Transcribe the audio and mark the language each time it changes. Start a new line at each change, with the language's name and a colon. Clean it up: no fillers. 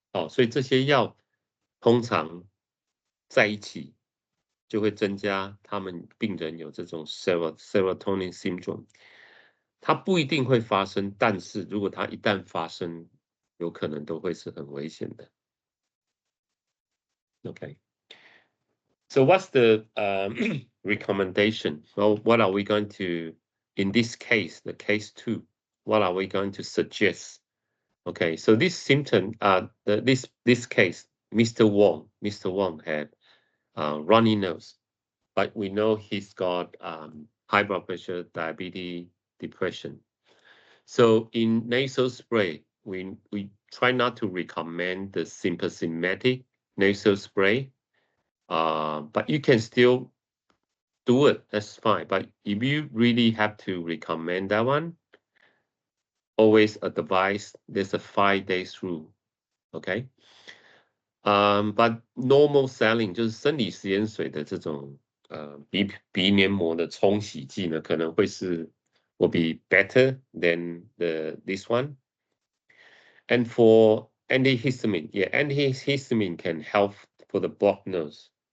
Chinese: 所以这些药通常在一起就会增加他们病人有这种 serotonin syndrome。它不一定会发生，但是如果它一旦发生，有可能都会是很危险的。
English: Okay. So what's the recommendation? Well, what are we going to, in this case, the case 2, what are we going to suggest? Okay, so this symptom, this case, Mr. Wong had runny nose, but we know he's got high blood pressure, diabetes, depression. So in nasal spray, we try not to recommend the sympathetic nasal spray, but you can still do it, that's fine. But if you really have to recommend that one, always advise there's a 5 days rule, okay?
Chinese: But normal saline 就是生理食盐水的这种鼻黏膜的冲洗剂呢，可能
English: will be better than this one. And for antihistamine, yeah, antihistamine can help for the blocked nose.